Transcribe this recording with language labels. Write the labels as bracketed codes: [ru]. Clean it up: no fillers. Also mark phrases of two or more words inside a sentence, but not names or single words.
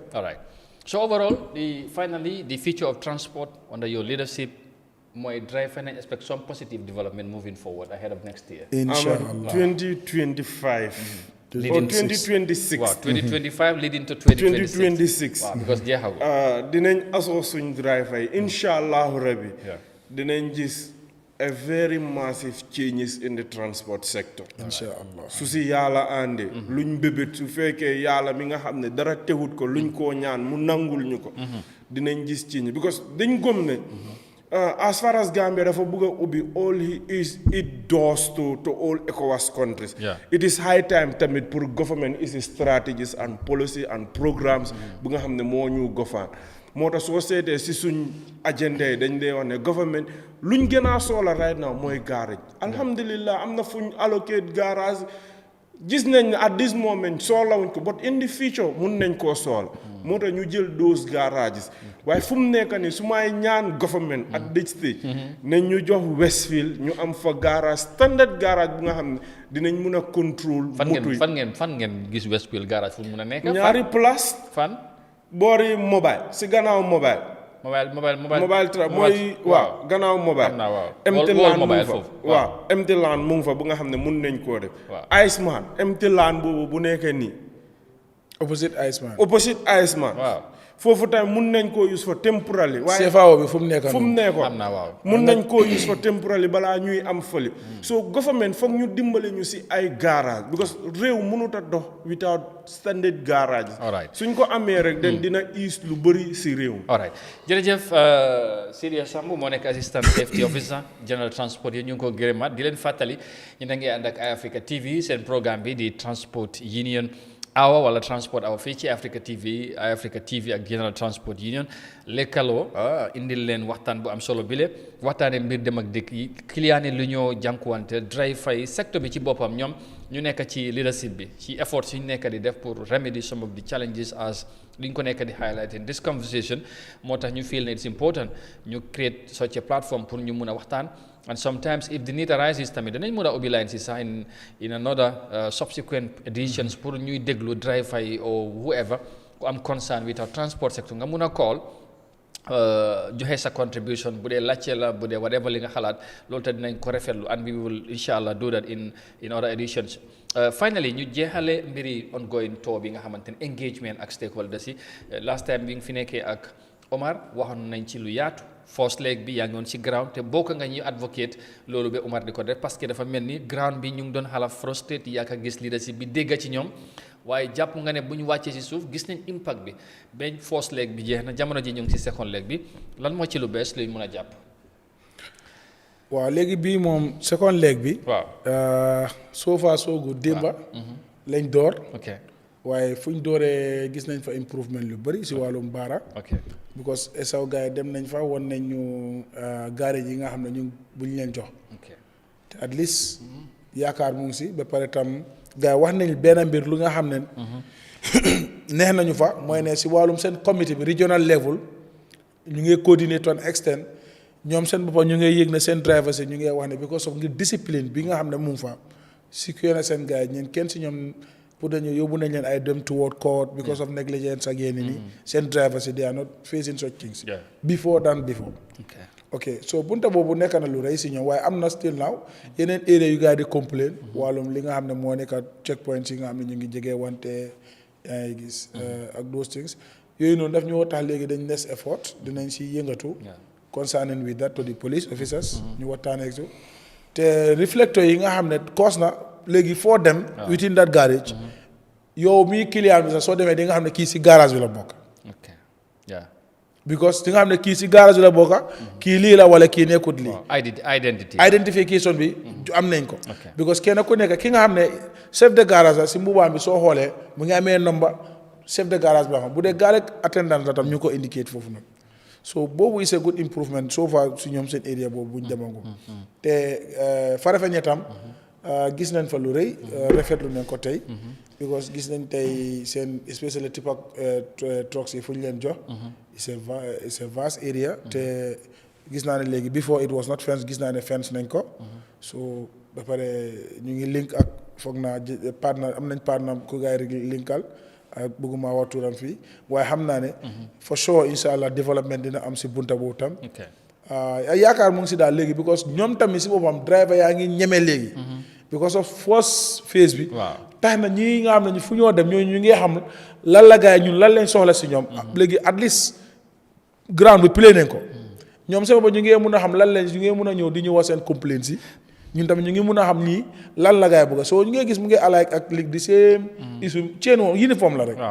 [en] All right, so overall finally the future of transport under your leadership mooy drive and expect some positive development moving forward ahead of next year. Inshallah 2025 or 2026. Wow, 2025 leading to 2026. Wow, because jeexagul. [wo] Dinañ asoo suñ driver yi [ar] إن شاء الله ربي. [wo] Dinañ gis [en] a very massive changes in the transport sector. Inshallah. [wo] Su si yàlla àndee. luñ bébét su fekkee yàlla mi nga xam ne dara teewut ko luñ koo ñaan mu nangul ñu ko. Dinañ gis [en] change because [wo] dañ gëm ne. [en] As far as Gambia [wo] dafa bëgg a ubbi [en] all it does to all ECOWAS countries. It is high time tamit pour government is strategies and policy and programs [wo] bu nga xam ne moo ñu [en] govern [wo] moo tax soo seetee si suñ agenda yi dañ dee wax ne government luñ gën a soxla [en] right now [wo] mooy garage alhamdulillah am na fuñ allocate garage gis nañ ne [en] at this moment [wo] soxlawuñ ko [en] but in the future [wo] mun nañ koo soxla moo tax ñu jël [en] those garages [wo] waaye fu mu nekk nii su may ñaan government [en] at this stage [wo] nañ ñu jox Westfield ñu am fa garage [en] standard garage [wo] bu nga xam ne dinañ mun a contrôle moto yi fan ngeen gis Westfield garage fu mu mun a nekk ñaari place fan boori mobile si gannaaw mobile mooy waaw gannaaw mobile [en] empty land [wo] mu fa waaw [en] empty land [wo] mu fa bu nga xam ne mun nañ koo def Iceman [en] empty land [wo] boobu bu nekkee nii opposite Iceman waaw foofu tamit mun nañ koo [en] use for temporarily [wo] waaye CFAO bi fu mu nekkoon mun nañ koo [en] use for temporarily [wo] balaa ñuy am fële so government foog ñu dimbale ñu si ay garage because réew mënut a dox [en] without standard garage [wo] suñ ko amee rek den dina ease lu bëri si réew alright jërëjëf Sidia Sambu moo nekk [en] assistant safety officer general transport [wo] yi ñu ngi ko gërëmaat di leen fàttali ñu da ngeen ànd ak Eyeafrica TV seen programme bi di [en] transport union hour [wo] wala [en] transport hour [wo] fii ci Eyeafrica TV ak General Transport Union lekkaloo indil leen waxtaan bu am solo bile waxtaanee mbir dem ak dëkk yi client yi lu ñoo jànkuwante driver yi secteur bi ci boppam ñoom ñu nekk ci leadership bi ci efforts yi ñu nekk di def pour [en] remedy some of the challenges [wo] as li ñu ko nekk di highlight [en] in this conversation [wo] moo tax ñu feel ne [en] it's important [wo] ñu create [en] such a platform [wo] pour ñu mun a waxtaan. [en] And sometimes if the need arises [wo] tamit danañ mën a ubbi line si sax [en] in another subsequent editions [wo] pour ñuy déglu driver yi [en] or whoever [wo] ku am [en] concern with our transport sector [wo] nga mun a call joxe sa contribution bu dee laajte la bu dee whatever li nga xalaat loolu te dinañ ko rafetlu [en] and we will inshallah do that in other editions. [wo] Finally ñu jeexale mbiri [en] ongoing tour [wo] bi nga xamante ne engagement ak stakeholders yi [en] last time [wo] bi nga fi nekkee ak Omar waxoon nañ ci lu yaatu [en] first leg [wo] bi yaa ngi woon ci ground te bokk nga ñuy advocate loolu ba Omar di ko def parce que dafa mel ni ground bi ñu ngi doon xala frustrate yaa ka gis leadership bi dégg ci ñoom waaye jàpp nga ne bu ñu wàccee ci suuf gis nañ impact bi ba [en] first leg [wo] bi jeex na jamono ji ñu ngi ci [en] second leg [wo] bi lan moo ci lu bees luy mën a jàpp. waaw léegi bii moom [en] second leg [wo] bi. waaw [en] so far so good [wo] démba lañ door. ok waaye fu ñu dooree gis nañ fa improvement lu bëri si wàllum baara. ok because esaw gars yi dem nañ fa won nañ ñu garage yi nga xam ne ñu bu ñu leen jox. te [en] at least [wo] yaakaar mu ngi si ba pare tam gars yi wax nañ benn mbir lu nga xam ne. neex nañu fa mooy ne si wàllum seen comité bi [en] regional level [wo] ñu ngi coordonner [en] to an extent [wo] ñoom seen boppam ñu ngi yëg ne seen driver si ñu ngi wax ne [en] because of [wo] ngir discipline bi nga xam ne mu ngi fa si na seen gars yi ñeen kenn si ñoom. pour dañu yóbbu nañ leen ay dem toward court [en] because of negligence [wo] ak yenn nii seen drivers yi [en] they are not facing such things before. [wo] ok so bunta boobu nekk na lu rëy si ñoom waaye am na [en] still now [wo] yeneen area yu gars yi di complain wàllum li nga xam ne moo nekk checkpoints yi nga xam ne ñu ngi jege wante yaa ngi gis ak [en] those things [wo] yooyu noonu daf ñu tax léegi dañ des effort dinañ si yëngatu [en] concerning with that to the police officers [wo] ñu waxtaanee ak te reflector yi nga xam ne cause na léegi foo dem [en] within that garage [wo] yow mii client bi sax soo demee di nga xam ne kii si garage bi la bokk. because di nga xam ne kii si garage bi la bokk kii lii la wala kii nekkut lii. identification bi am nañ ko. because kenn ku nekk ki nga xam ne [fr] chef de garage [wo] la si mbubaam bi soo xoolee mu ngi amee number [fr] chef de garage [wo] bi la xam bu dee [en] garage attendant [wo] la tam ñu ko indicate foofu nag so boobu [en] is a good improvement so far [wo] si ñoom seen area boobu bu ñu demagum. te Farafenni tam. gis nañ fa lu rëy rafetlu nañ ko tey because gis nañ tey seen [en] especially type of trucks [wo] yi fu ñu leen jox [en] it's a vast area [wo] te gis naa ne léegi [en] before it was not fence [wo] gis naa ne fence nañ ko so ba pare ñu ngi link ak foog naa partner am nañ partner ku gaay rek linkal bëgguma wax turam fii waaye xam naa ne [en] for sure [ar] إن شاء الله [wo] development dina am si bunta boobu tam yaakaar mu ngi si daal léegi because ñoom tamit si boppam driver yaa ngi ñeme léegi because of [en] first phase [wo] bi tax na ñi nga xam ne fu ñoo dem ñu ngi xam lan la gars yi ñun lan lañ soxla si ñoom léegi [en] at least [wo] ground bi play nañ ko ñoom seen bopp ñu ngi mun a xam lan lañ ñu ngi mun a ñëw di ñu wax seen complaints yi ñun tamit ñu ngi mun a xam nii lan la gars yi bëgg soo ñu ngi gis mu ngi alike ak léegi di [en] same issue chain [wo] uniforme la rek